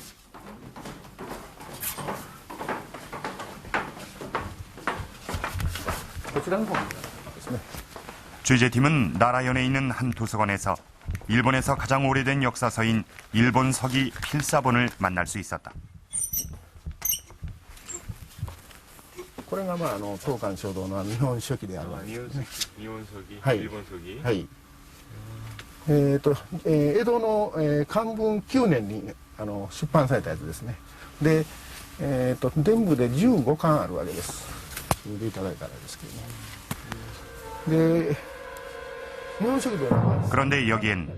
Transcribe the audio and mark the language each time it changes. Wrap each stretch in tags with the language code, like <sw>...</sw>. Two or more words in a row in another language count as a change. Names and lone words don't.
<ko>취재팀은 나라현에 있는 한 도서관에서 일본에서 가장 오래된 역사서인 일본서기 필사본을 만날 수 있었다.</ko> <ja>これが東漢書道の日本書紀であるわけですね。日本書紀、はい日本書紀。はい。江戸の、漢文9年に出版されたやつですね。で、全部で15巻あるわけです。見ていただいたらですけどね。で、日本書紀では</ja> <ko>그런데 여기엔</ko>